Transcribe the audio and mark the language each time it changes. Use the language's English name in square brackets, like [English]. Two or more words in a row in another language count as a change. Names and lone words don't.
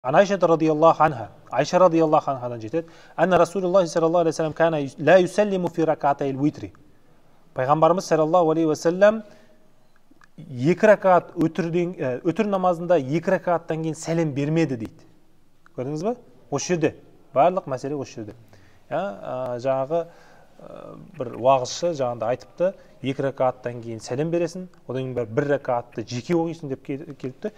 [Arabic] عن عائشة رضي الله عنها عائشة رضي الله عنها جتت أن رسول الله صلى الله عليه وسلم كان لا يسلم في ركعتي الوتر. [Kazakh] Пайғамбарымыз [Arabic] صلى الله عليه وسلم [Kazakh] екі ракат өтір намазында екі ракаттан кейін сәлем бермеді дейді. Көрдіңіз бе? Осы жерде барлық мәселе осы жерде. Жаңағы бір уағызшы жаңағыда айтыпты, екі ракаттан кейін сәлем бересің, одан кейін бір ракатты жеке оқисың деп келіпті.